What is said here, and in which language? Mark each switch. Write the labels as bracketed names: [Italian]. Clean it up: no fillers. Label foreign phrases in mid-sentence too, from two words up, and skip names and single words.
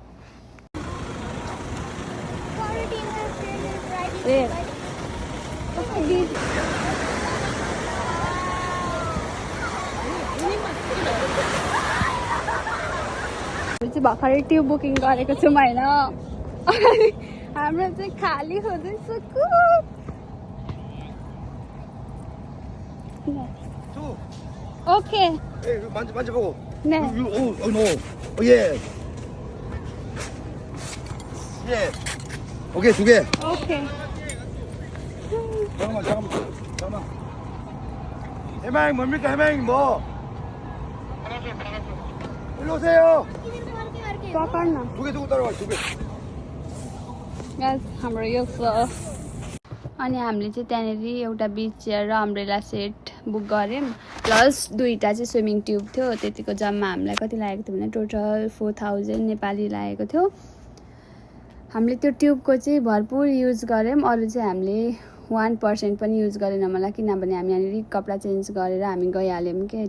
[Nepali] चाहिँ भर्खरै [English] tube booking [Nepali] गरेको छौँ होइन। हाम्रो चाहिँ खाली हुँदैछ। ओके [Korean] 만져보고. 네. 예. 예. 오케이 2개. 오케이. 잠깐만. 해망이 뭡니까? 해망이 뭐? 일로 오세요. [Nepali] पकड्न [Korean] 2개 두고 따라와. 2개. [Nepali] हाम्रो यो छ। अनि हामीले चाहिँ त्यहाँनिर एउटा [English] beach chair [Nepali] र [English] umbrella set [Nepali] बुक गऱ्यौँ, प्लस 2टा चाहिँ [English] swimming tube [Nepali] थियो। त्यतिको जम्मा हामीलाई कति लागेको थियो भने टोटल 4000 नेपाली लागेको थियो। हामीले त्यो ट्युबको चाहिँ भरपुर युज गऱ्यौँ, अरू चाहिँ हामीले 1% पनि युज गरेन मलाई, किनभने हामी यहाँनिर कपडा चेन्ज गरेर हामी गइहाल्यौँ कि।